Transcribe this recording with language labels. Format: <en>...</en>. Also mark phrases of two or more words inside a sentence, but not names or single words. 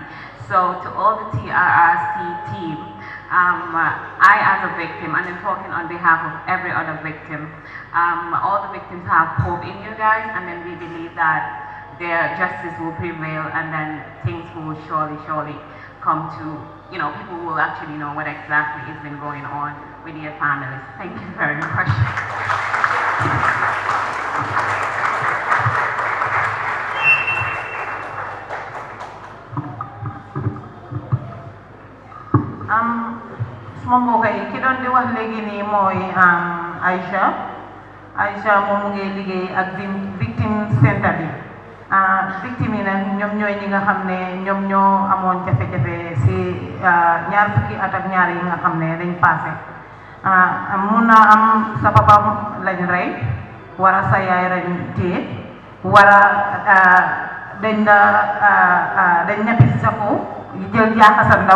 <en>So to all the TRRC team, I as a victim, and I'm talking on behalf of every other victim, all the victims have hope in you guys, and then we believe that their justice will prevail, and then things will surely come to, people will actually know what exactly has been going on with their families. Thank you very much.</en> <wo>Suma mbokk yi ki doon di wax léegi nii mooy Aïcha moom mu ngi liggéey ak victim center bi. Victime yi nag ñoom ñooy ñi nga xam ne ñoom ñoo amoon jafe-jafe si ñaar fukki at ak ñaar yi nga xam ne dañ passé. Mun na am sa papa lañ rey, wara sa yaay lañ téye, wara dañ ñappi si sa kaw jël jaaxa sa ndaw.</wo>